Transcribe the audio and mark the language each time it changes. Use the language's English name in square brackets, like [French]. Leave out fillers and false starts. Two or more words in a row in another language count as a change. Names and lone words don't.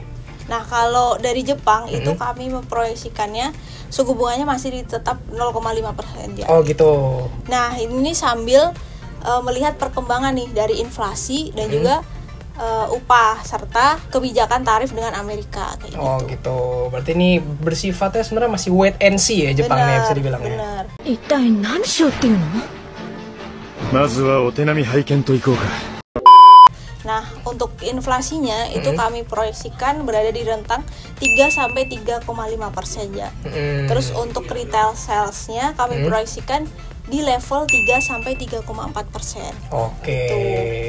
[Indonesian] Nah, kalau dari Jepang itu kami memproyeksikannya suku bunganya masih tetap 0,5% ya. Oh gitu. Nah, ini sambil melihat perkembangan nih dari inflasi dan juga upah serta kebijakan tarif dengan Amerika kayak Oh gitu. Berarti ini bersifatnya sebenarnya masih [English] wait and see [Indonesian] ya Jepangnya bisa dibilang ya. Benar. [Japanese] 一体何しようっていうの？まずはお手並み拝見といこうか。 [Indonesian] Nah, untuk inflasinya itu kami proyeksikan berada di rentang 3 sampai 3,5% ya. Terus untuk [English] retail sales- [Indonesian] nya kami proyeksikan di level 3 sampai 3,4%. Oke. Gitu.